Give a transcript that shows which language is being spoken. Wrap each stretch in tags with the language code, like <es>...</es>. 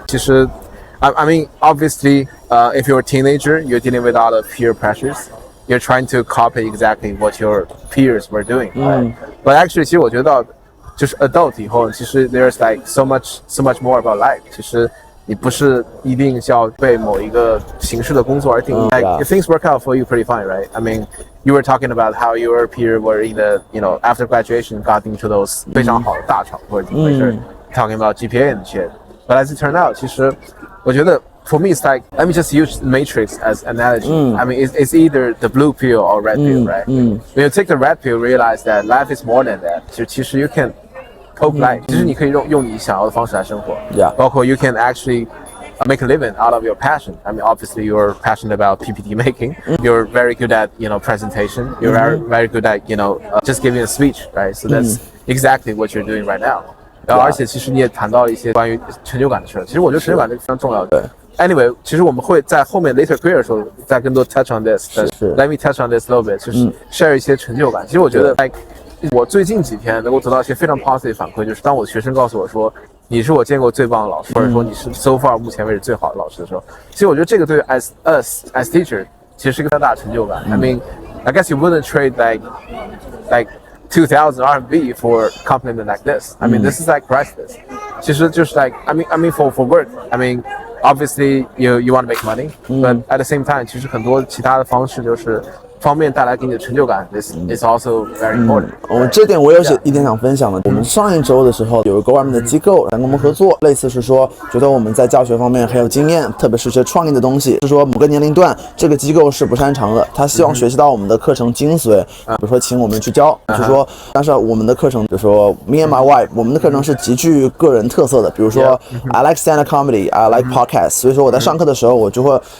<zh>其实</zh> <en>I mean, obviously, if you're a teenager, you're dealing with a lot of peer pressures. You're trying to copy exactly what your peers were doing. Right? But actually,</en> <zh>其实我觉得就是</zh> <en>adult</en> <zh>以后，其实</zh> <en>there's like so much more about life.</en> <zh>其实你不是一定是要被某一个形式的工作而定义。</zh> <en>Like if things work out for you, pretty fine, right? I mean, you were talking about how your peer were in the after graduation got into those</en> <zh>非常好的大厂或者怎么回事</zh> <en>，talking about GPA and shit. But as it turned out,</en> <zh>其实我觉得</zh> <en>for me it's like let me just use matrix as analogy. I mean, it's either the blue pill or red pill, right? When you take the red pill, realize that life is more than that. 其实 you can cope life.</en> <zh>其实你可以用你想要的方式来生活。包括</zh> <en>you can actually make a living out of your passion. I mean, obviously you're passionate about PPT making. You're very good at presentation. You're very good at just giving a speech, right? So that's exactly what you're doing right now.</en> <zh>而且其实你也谈到了一些关于成就感的事。其实我觉得成就感这个非常重要的。 Anyway, 其实我们会在后面</zh> <en>later career</en> <zh>的时候再更多</zh> <en>touch on this. Let me touch on this a little bit.</en> <zh>就是 share 一些成就感。其实我觉得 like 我最近几天能够得到一些非常 positive 反馈，就是当我的学生告诉我说你是我见过最棒的老师，或者说你是</zh> <en>so far</en> <zh>目前为止最好的老师的时候，其实我觉得这个对于</zh> <en>as teacher</en> <zh>其实是一个非常大的成就感。</zh> <en>I mean, I guess you wouldn't trade like 2,000 RMB for compliment like this. I mean, this is like priceless.</en> <zh>其实就是</zh> <en>like I mean for work. I mean, obviously you want to make money, but at the same time,</en> <zh>其实很多其他的方式就是方面带来给你的成就感</zh> <en>is also very important.</en> <zh>这点我有一点想分享的。我们上一周的时候有一个外面的机构来跟我们合作，类似是说觉得我们在教学方面很有经验，特别是一些创意的东西，是说某个年龄段这个机构是不擅长的，他希望学习到我们的课程精髓，比如说请我们去教，就说但是我们的课程，比如说</zh> <en>me and my wife，</en> <zh>我们的课程是极具个人特色的，比如说</zh> <en>I like stand-up comedy, I like podcast，</en> <zh>所以说我在上课的时候我就会。</zh>